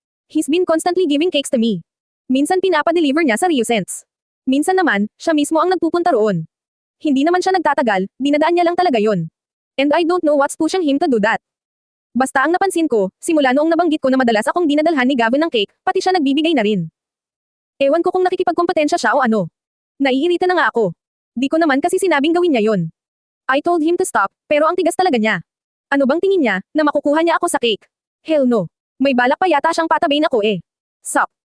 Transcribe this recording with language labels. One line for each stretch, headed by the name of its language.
English: He's been constantly giving cakes to me.
Filipino: Minsan pinapa-deliver niya sa Rio Cents. Minsan naman, siya mismo ang nagpupunta roon. Hindi naman siya nagtatagal, dinadaan niya lang talaga yon.
English: And I don't know what's pushing him to do that.
Filipino: Basta ang napansin ko, simula noong nabanggit ko na madalas akong dinadalhan ni Gavin ng cake, pati siya nagbibigay na rin. Ewan ko kung nakikipagkompetensya siya o ano. Naiirita na nga ako. Di ko naman kasi sinabing gawin niya yon.
English: I told him to stop,
Filipino: pero ang tigas talaga niya. Ano bang tingin niya, na makukuha niya ako sa cake?
English: Hell no.
Filipino: May balak pa yata siyang patabain ako eh. Sup.